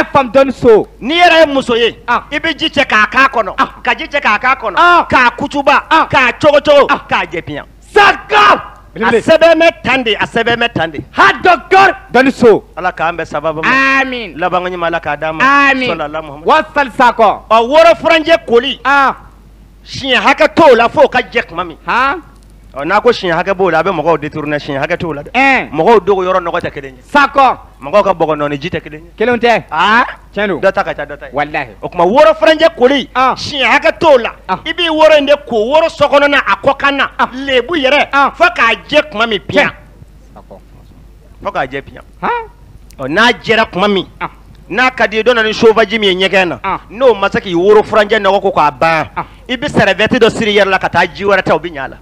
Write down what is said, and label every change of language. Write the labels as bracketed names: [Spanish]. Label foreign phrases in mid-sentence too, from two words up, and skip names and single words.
[Bambara] a ye faamu dɔɔni so n'i yɛrɛ ye muso ye i bɛ ji cɛ k'a k'a kɔnɔ ka ji cɛ k'a k'a kɔnɔ k'a kutuba k'a cogo k'a jɛ piyan sako a sɛbɛn bɛ tan de a sɛbɛn bɛ tan de ha docteur dɔɔni so Ala k'an bɛɛ sababu ma amin labanko ɲuman Ala k'a d'an ma amin [Arabic] صلى الله محمد [Bambara] wa sal sako woro furanjɛ koli siɲɛ hakɛ t'o la fo ka jɛ kuma min n'a ko siɲɛ hakɛ b'o la a bɛ mɔgɔw détourner siɲɛ hakɛ t'o la dɛ mɔgɔw dogo yɔrɔ nɔgɔ tɛ kelen ye sako mɔgɔw ka bɔgɔ nɔ ni ji tɛ kelen ye kelenw tɛ tiɲɛ don dɔ ta ka ca dɔ ta ye wallahi o tuma woro furanjɛ koli siɲɛ hakɛ t'o la i b'i woro in de ko woro sɔkɔnɔna a kɔkanna lebu yɛrɛ fo k'a jɛ kuma min piyan fo k'a jɛ piyan n'a jɛra kuma min n'a ka di ye dɔ na ni sovaji min ye ɲɛgɛn na n'o ma se k'i woro furanjɛ nɔgɔ ko k'a ban i bɛ sɛrɛvɛti dɔ siri i yɛrɛ la ka taa ji wɛrɛ ta o bɛ ɲɛ a la